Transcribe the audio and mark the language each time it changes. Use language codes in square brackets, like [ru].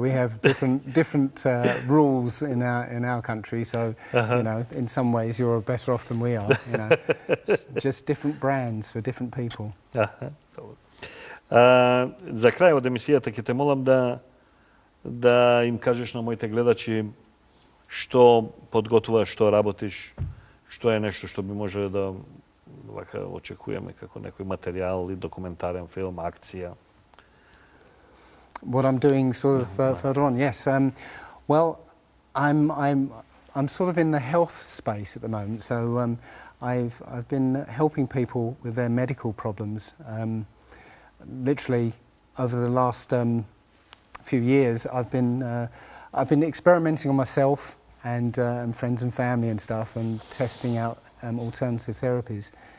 [en] We have different rules in our country, so you know, in some ways you're better off than we are. You know, it's just different brands for different people. [mk] За крај од емисијата ќе те молам да им кажеш на моите гледачи што подготвуваш, што работиш, што е нешто што би можеле да вака очекуваме како некој материјал или документарен филм, акција. [en] What I'm doing sort of further on, yes. Well, I'm sort of in the health space at the moment, so I've been helping people with their medical problems. Literally, over the last few years, I've been experimenting on myself and friends and family and stuff, and testing out alternative therapies.